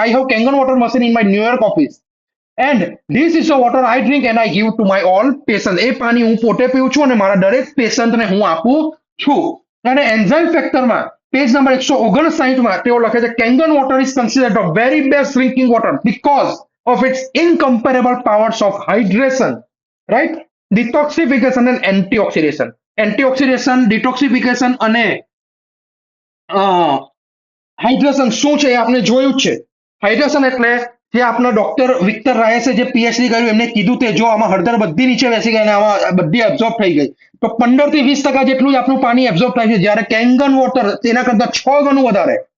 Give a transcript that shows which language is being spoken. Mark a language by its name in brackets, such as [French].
[English] I have Kangen water machine in my New York office and this is the water I drink and I give to my all patient. [Gujarati] એ પાણી હું પોતે પીઉં છું અને મારા દરેક પેશન્ટને હું આપું છું. અને એન્ઝાઇમ ફેક્ટરમાં પેજ નંબર 159માં તેઓ લખે છે [English] Kangen water is considered the very best drinking water because of its incomparable powers of hydration, right? Detoxification and antioxidation. [Gujarati] Antioxidation, detoxification અને હાઇડ્રેશન શું છે એ આપણે જોયું જ છે. હાઇડ્રેશન એટલે જે આપણા ડોક્ટર વિક્ટર રાયસે જે પીએચડી કર્યું એમને કીધું તે જો આમાં હળદર બધી નીચે બેસી ગઈ અને આમાં બધી એબ્ઝોર્બ થઈ ગઈ તો 15 થી 20% જેટલું જ આપણું પાણી એબ્ઝોર્બ થાય છે, જ્યારે કેંગન વોટર તેના કરતા 6 ગણું વધારે